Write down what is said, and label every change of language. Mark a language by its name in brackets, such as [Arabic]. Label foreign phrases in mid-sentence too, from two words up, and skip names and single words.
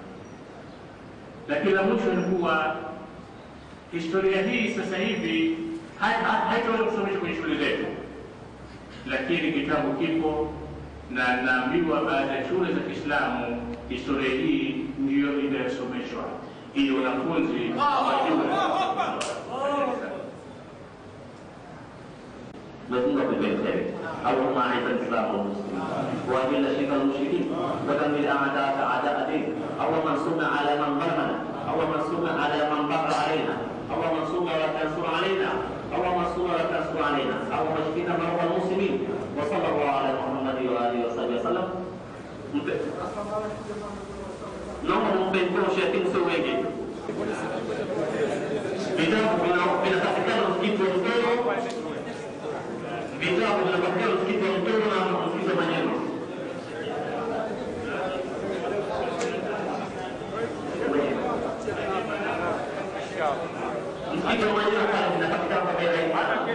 [Swahili] Lakini la mwisho ni kuwa historia hii sasa hivi haitaweza kusomeshwa kwenye shule zetu, lakini kitabu kipo na naambiwa baada ya shule za Kiislamu historia hii ndiyo inayosomeshwa ili wanafunzi wajue. Nafunga pembeni [Arabic] اللهم اعز الاسلام والمسلمين واذل الشرك والمشركين ودمر اعداءك اعداء الدين اللهم انصرنا على من ظلمنا اللهم انصرنا على من بغى علينا اللهم انصرنا ولا تنصر علينا اللهم انصرنا ولا تنصر علينا اللهم اشفنا مرضى المسلمين وصلى الله على محمد واله وصحبه وسلم. [Swahili] Naomba mpenzi yetu sio wengi. Vitabu vinapatikana msikiti wa Mtoro. Vitabu vinapatikana msikiti wa Mtoro na msikiti wa Manyema. Msikiti wa Manyema pale vinapatikana kwa bei rahisi.